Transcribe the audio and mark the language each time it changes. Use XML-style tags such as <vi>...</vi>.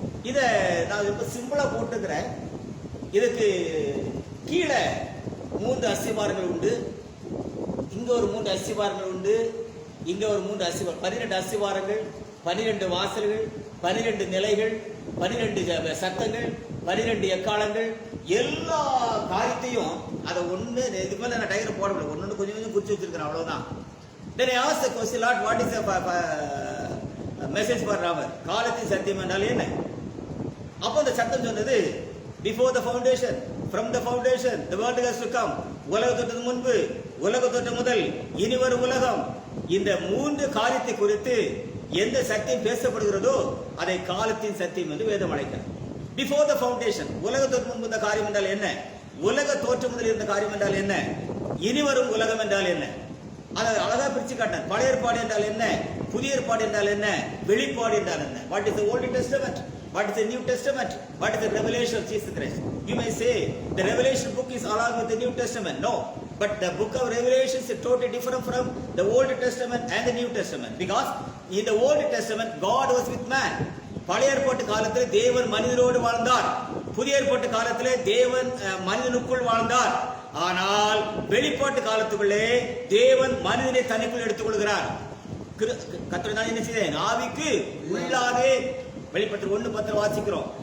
<ta>இதை நான் ரொம்ப சிம்பிளா போட்டுக்கிறேன். இதுக்கு கீழே 3 அஸ்திவாரங்கள் உண்டு, இங்க ஒரு 3 அஸ்திவாரங்கள் உண்டு, இங்க ஒரு 3 அஸ்திவாரம், 12 அஸ்திவாரங்கள், 12 வாசல்கள், 12 நிலைகள், 12 சத்தங்கள், 12 எக்காலங்கள், எல்லா காரியத்தையும் அதை ஒன்று இது மேல நான் டயர் போட முடியும், ஒன்று கொஞ்சம் குறிச்சு வச்சிருக்கிறேன், அவ்வளவுதான்.</ta> <en>Then I asked the question, Lord, what is a message for our?</en> <ta>காலத்தின் சத்தியம் என்றால் என்ன? அப்போ அந்த சத்தம் சொன்னது,</ta> <en>before the foundation, from the foundation, the world has to come.</en> <ta>உலகத்தொட்டு முன்பு, உலகத்தொட்டு முதல், இனி வரும் உலகம், இந்த 3 காரியத்தை குறித்து எந்த சத்தியம் பேசப்படுகிறதோ அதை காலத்தின் சத்தியம் என்று வேதம் அழைக்கிறது.</ta> <en>Before the foundation,</en> <ta>உலகத்தொட்டு முன்பு இந்த காரியம் என்றால் என்ன? உலக தோற்றம் முதல் இருந்த காரியம் என்றால் என்ன? இனி வரும் உலகம் என்றால் என்ன? அதை அழகா பிரிச்சு காட்டினார். பழைய ஏற்பாடு என்றால் என்ன? புதிய ஏற்பாடு என்றால் என்ன? வெளிப்பாடு என்றால் என்ன?</ta> <en>What is the Old Testament? What is the New Testament? What is the revelation of Jesus Christ? You may say the Revelation book is along with the New Testament. No, but the book of Revelation is totally different from the Old Testament and the New Testament, because in the Old Testament God was with man.</en> <ta>பழைய ஏற்பாட்டு காலத்தில் தேவன் மனிதனோடு வாழ்ந்தார், புதிய ஏற்பாட்டு காலத்திலே தேவன் மனிதனுக்குள் வாழ்ந்தார். ஆனால் வெளிப்பாட்டு காலத்துக்குள்ளே தேவன் மனிதனை தனக்குள் எடுத்துக் கொள்கிறார். கர்த்தர் தான் என்ன செய்தேன்? ஆவிக்கு உள்ளாதே. வெளிப்பட்டு 1:10 வாசிக்கிறோம்.</ta>